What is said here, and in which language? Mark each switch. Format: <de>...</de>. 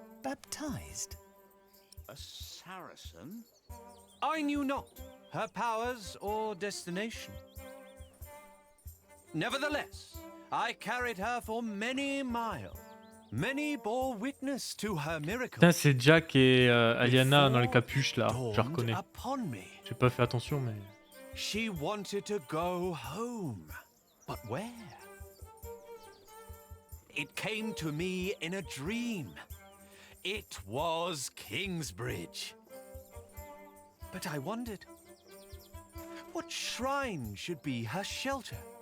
<en>Baptized? A Saracen? I knew not her powers or destination. Nevertheless, I carried her for many miles. Many bore witness to her miracle.</en> <fr>Putain, c'est Jack et Aliana dans les capuches là. Je la reconnais. J'ai pas fait attention, mais.</fr> <en>She wanted to go home, but where? It came to me in a dream. It was Kingsbridge. But I wondered, what shrine should be her shelter?</en>